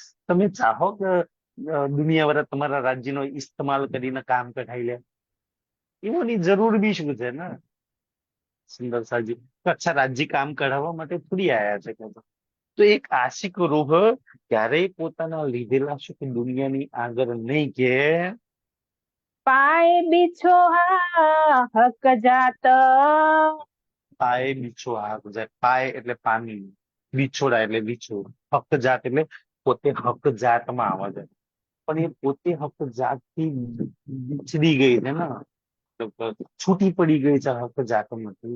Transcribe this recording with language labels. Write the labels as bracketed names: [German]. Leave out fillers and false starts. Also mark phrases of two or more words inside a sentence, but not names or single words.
[Gujarati] તમે ચાહો કે દુનિયાવાળા તમારા રાજ્યનો ઇસ્તેમાલ કરીને કામ કઢાઈ લે? એઓની જરૂર બી શું છે ને? સુંદર સાજી. અચ્છા, રાજ્ય કામ કઢાવવા માટે થોડી આયા છે કે? તો એક આશિક રૂહ ક્યારેય પોતાના લીધેલા સુખ દુનિયાની આગળ નહીં કે. [Hindi] पाए बिछोहा हक जात। पाय बीछो हाक जाय. [Gujarati] પાય એટલે પાણી, બિછોડા એટલે બિછોડ, હક જાત એટલે પોતે હક જાતમાં આવે છે. પણ એ પોતે હક જાતથી બિછડી ગઈ છે ને, છૂટી પડી ગઈ છે હક જાતમાંથી.